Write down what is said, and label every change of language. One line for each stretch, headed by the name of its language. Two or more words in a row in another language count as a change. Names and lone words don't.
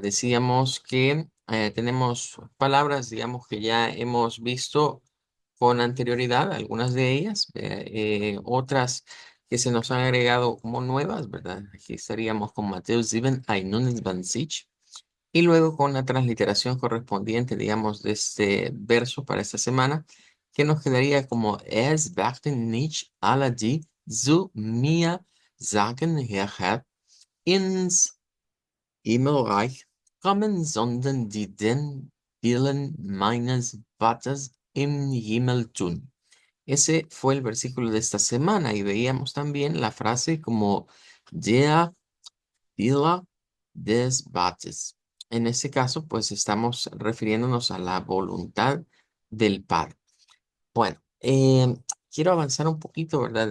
Spanish: Decíamos que tenemos palabras, digamos, que ya hemos visto con anterioridad, algunas de ellas, otras que se nos han agregado como nuevas, ¿verdad? Aquí estaríamos con Mateo 7, 21. Y luego con la transliteración correspondiente, digamos, de este verso para esta semana, que nos quedaría como
German: Es wachten nicht alle, die zu mir sagen, Herr, ins Himmelreich kommen, sondern die den Willen meines Vaters im Himmel tun.
Spanish: Ese fue el versículo de esta semana y veíamos también la frase como
German: Der Wille des Vaters.
Spanish: En este caso, pues estamos refiriéndonos a la voluntad del Padre. Bueno, quiero avanzar un poquito, ¿verdad?